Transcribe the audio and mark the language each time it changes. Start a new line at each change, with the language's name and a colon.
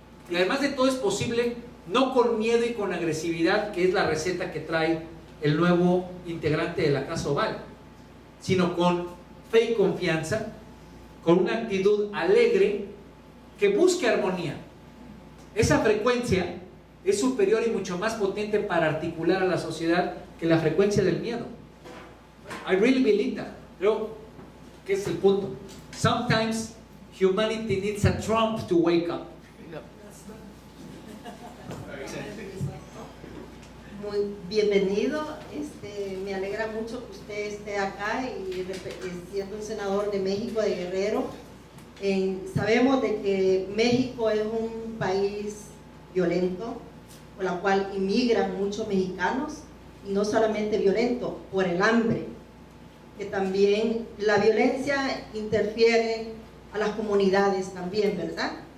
Spanish: Y además de todo es posible no con miedo y con agresividad, que es la receta que trae el nuevo integrante de la Casa Oval, sino con fe y confianza, con una actitud alegre que busque armonía. Esa frecuencia es superior y mucho más potente para articular a la sociedad que la frecuencia del miedo.
English: I really believe that.
Spanish: Creo que es el punto.
English: Sometimes humanity needs a Trump to wake up.
Spanish: Muy bienvenido, me alegra mucho que usted esté acá y siendo un senador de México, de Guerrero. Sabemos de que México es un país violento, por la cual inmigran muchos mexicanos, y no solamente violento, por el hambre, que también la violencia interfiere a las comunidades también, ¿verdad?